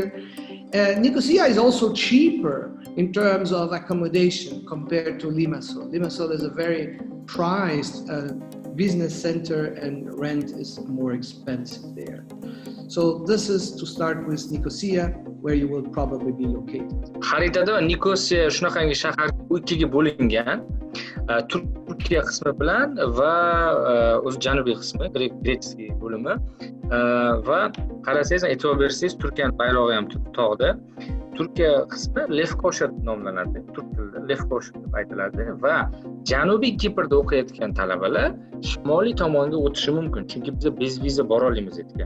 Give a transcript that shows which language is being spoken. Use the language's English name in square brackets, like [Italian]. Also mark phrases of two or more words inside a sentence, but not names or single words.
[English] Nikosiya is also cheaper in terms of accommodation compared to Limassol. Limassol is a very prized business center, and rent is more expensive there. So this is to start with Nikosiya, where you will probably be located. [Uzbek] Xaritada Nikosiya shunaqangi shahar ikkiga bo'lingan. Turkiya qismi bilan va o'z janubiy qismi, Gretsiya bo'limi va qarasangiz, e'tibor bersangiz, Turkiyaning bayrog'i ham tog'da. Turkiya qismi Lefkosha deb nomlanadi. Turk tilida Lefkosha deb aytiladi va Janubiy Kiprda o'qiyotgan talabalar shimoliy tomonga o'tishi mumkin, chunki biz bezviza bora olamiz aytgan.